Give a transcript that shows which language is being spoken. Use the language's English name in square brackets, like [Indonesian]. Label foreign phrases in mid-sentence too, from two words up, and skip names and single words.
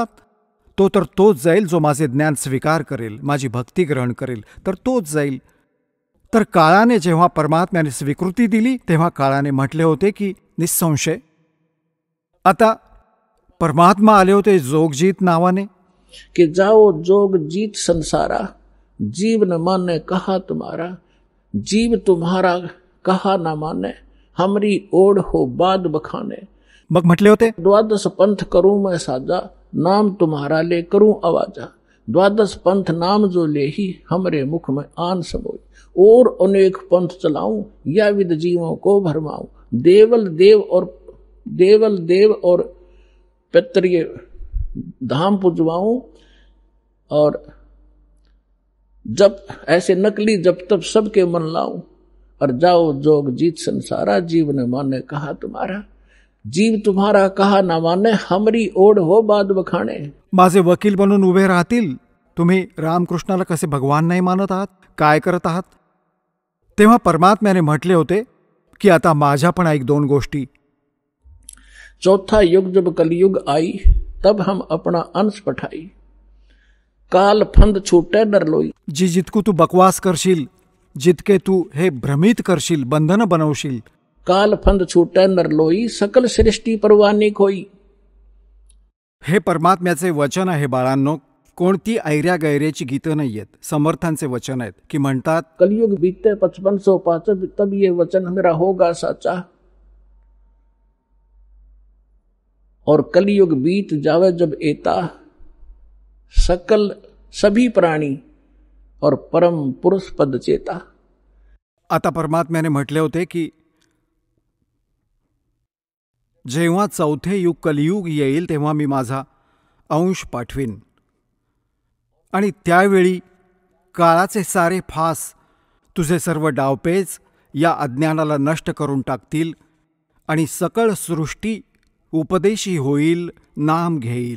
[Marathi] तो तर तोच जाईल जो माझे ज्ञान स्वीकार करेल, माझी भक्ती ग्रहण करेल तर तोच जाईल. तर काळाने जेव्हा परमात्म्याने स्वीकृती दिली तेव्हा काळाने म्हटले होते की निसंशय. आता परमात्मा आले होते जोगजीत नावाने, [Hindi] कि जाओ जोग जीत संसारा, जीव न माने कहा तुम्हारा, जीव तुम्हारा कहा न माने, हमरी ओढ़ हो बाद बखाने. [Marathi] मग म्हटले होते, [Hindi] द्वादश पंथ करूं मैं साजा, नाम तुम्हारा ले करूं आवाजा, द्वादश पंथ नाम जो ले ही हमरे मुख में आन समोई, और अनेक पंथ चलाऊं या विद जीवों को भरमाऊं, देवल देव और पितृय धाम पुजवाऊं, और जब ऐसे नकली जब तब सबके मन लाऊं, और जाओ जोग जीत संसारा, जीव न माने कहा तुम्हारा, जीव तुम्हारा कहा ना माने, हमरी ओढ हो बाद बखाणे. [Marathi] माझे वकील बनून उभे राहतील. तुम्ही रामकृष्णाला कसे भगवान नाही मानत आहात, काय करत आहात. तेव्हा परमात्म्याने म्हटले होते की आता माझ्या पण ऐक दोन गोष्टी. [Hindi] चौथा युग जब कलयुग आई, तब हम अपना अंश पठाई, काल फंद छूटे डर लोई. [Marathi] जी जितकू तू बकवास करशील, जितके तू हे भ्रमित करशील, बंधन बनवशील, [Hindi] काल फंद छूटे नर लोई, सकल सृष्टी परवानी खोई. [Marathi] हे परमात्म्याचे वचन आहे बाळांनो. कोणती ऐऱ्या गैरेची गीतं नाहीयेत, समर्थांचे वचन आहेत की म्हणतात, [Hindi] कलयुग बीते 5505, तब ये वचन मेरा होगा साचा, और कलयुग बीत जावे जब एता, सकल सभी प्राणी और परम पुरुष पद चेता. [Marathi] आता परमात्म्याने म्हटले होते की जेव्हा चौथे युग कलियुग येईल तेव्हा मी माझा अंश पाठवीन, आणि त्यावेळी काळाचे सारे फास, तुझे सर्व डावपेच या अज्ञानाला नष्ट करून टाकतील, आणि सकळ सृष्टी उपदेशी होईल, नाम घेईल.